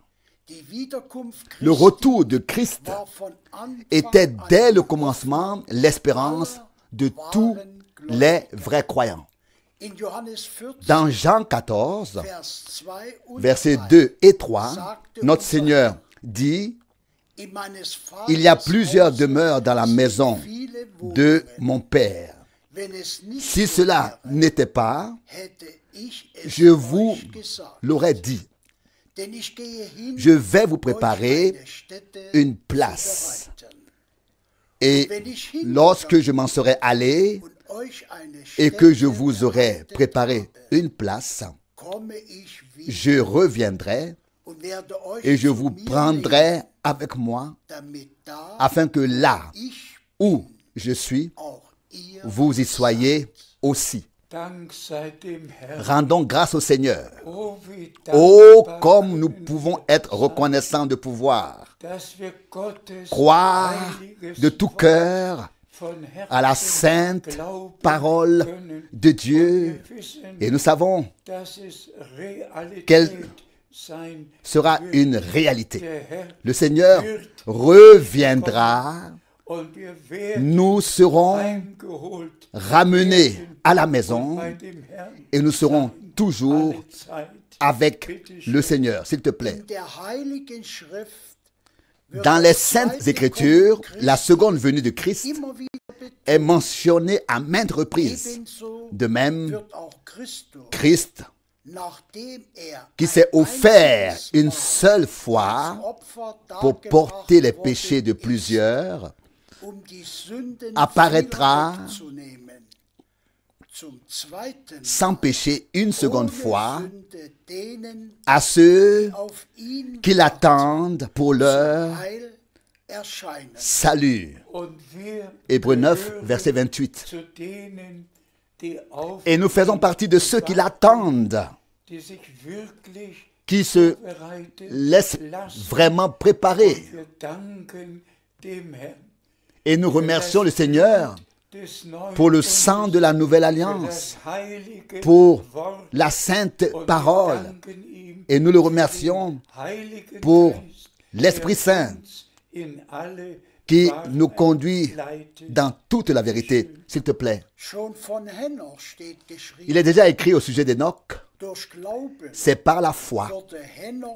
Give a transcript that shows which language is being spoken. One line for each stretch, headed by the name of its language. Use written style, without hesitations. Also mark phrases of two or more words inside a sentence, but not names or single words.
French: Le retour de Christ était dès le commencement l'espérance de tous les vrais croyants.
German: In Johannes 14,
French: Dans Jean 14,
German: Vers 2 und
French: versets 3, 2 et 3, notre Seigneur dit,
German: in meines
French: il y a
German: Vaters
French: plusieurs
German: Hause
French: demeures dans la
German: sind
French: maison
German: viele
French: de
German: Wohnungen.
French: mon Père.
German: Wenn es nicht
French: Si
German: so
French: cela
German: wäre,
French: n'était pas,
German: hätte ich es
French: je vous
German: euch gesagt.
French: l'aurais dit.
German: Denn ich gehe hin,
French: Je vais vous
German: euch
French: préparer
German: eine Stätte
French: une
German: zu
French: place.
German: bereiten.
French: Et
German: Wenn ich hingegangen
French: lorsque je m'en serai allé
German: und euch eine
French: et que je
German: Stätte
French: vous aurai
German: bereitet
French: préparé
German: habe,
French: une place,
German: komme ich wieder
French: je reviendrai
German: und werde euch
French: et je
German: zu
French: vous
German: mir
French: prendrai
German: nehmen,
French: avec moi,
German: damit da,
French: afin que là
German: ich
French: où je suis,
German: auch ihr
French: vous y soyez aussi.
German: Dank sei dem Herrn.
French: Rendons grâce au Seigneur.
German: Oh, wie
French: Oh,
German: dankbar
French: comme nous
German: können
French: pouvons
German: wir
French: être
German: sein,
French: reconnaissants de pouvoir
German: dass wir Gottes
French: croire
German: heiliges
French: de tout
German: Wort
French: cœur
German: von
French: à la
German: Herzen
French: sainte
German: glauben
French: parole
German: können.
French: de
German: Und
French: Dieu.
German: wir wissen,
French: Et nous savons
German: dass es Realität
French: Quelle
German: sein
French: sera
German: wird.
French: une réalité.
German: Der Herr
French: Le Seigneur reviendra,
German: und wir werden
French: nous serons
German: eingeholt
French: ramenés
German: werden
French: à la
German: und
French: maison
German: bei dem Herrn
French: et nous serons
German: sein
French: toujours
German: alle Zeit.
French: avec le Seigneur, s'il te plaît.
German: in der Heiligen Schrift wird
French: Dans les
German: das
French: Saintes
German: zweite
French: Écritures,
German: Kommen
French: la
German: Christi
French: seconde venue de Christ
German: immer wieder betont.
French: est mentionnée à maintes reprises.
German: Ebenso
French: De même,
German: wird auch Christus,
French: Christ,
German: nachdem
French: qui
German: ein
French: s'est offert
German: einziges
French: une
German: Mal
French: seule
German: als
French: fois
German: Opfer
French: pour
German: dargebracht
French: porter les
German: worden
French: péchés de
German: ist,
French: plusieurs,
German: die Sünden
French: apparaîtra
German: vieler wegzunehmen. Zum Zweiten
French: sans péché une seconde
German: ohne
French: fois
German: Sünde denen,
French: à ceux
German: die auf ihn
French: qui l'attendent pour leur
German: Heil erscheinen.
French: salut.
German: Und wir
French: Hébreux 9,
German: gehören
French: verset 28.
German: zu denen, die auf
French: Et nous faisons partie de ceux qui l'attendent,
German: die sich wirklich
French: qui se
German: bereitet
French: laissent
German: lassen.
French: vraiment préparer.
German: Und wir danken dem Herrn
French: Et nous remercions le Seigneur
German: des Neuen
French: pour le
German: Bundes,
French: sang de la nouvelle
German: für
French: alliance,
German: das heilige
French: pour
German: Wort.
French: la sainte
German: Und wir
French: parole.
German: danken ihm
French: Et nous le
German: für
French: remercions
German: den Heiligen
French: pour
German: Geist,
French: l'Esprit
German: der
French: Saint
German: uns in alle
French: qui
German: Wahrheit
French: nous conduit
German: leitet.
French: dans toute la vérité, s'il te plaît.
German: Schon von Henoch steht geschrieben,
French: Il est déjà écrit au sujet d'Enoch,
German: durch Glauben
French: c'est par la foi
German: wurde Henoch